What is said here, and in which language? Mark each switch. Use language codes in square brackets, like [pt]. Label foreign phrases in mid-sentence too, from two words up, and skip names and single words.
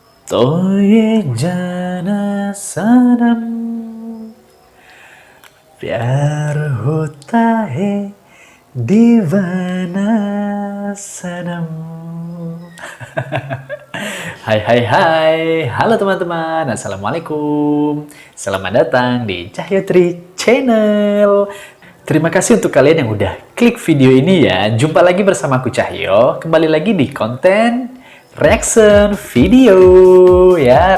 [hi] तो ये जाना सनम प्यार होता है दीवाना सनम. [id] Hai, halo teman-teman, assalamualaikum. Selamat datang di Cahyo Tri Channel. Terima kasih untuk kalian yang udah klik video ini ya. Jumpa lagi bersama aku Cahyo, kembali lagi di konten reaction video ya.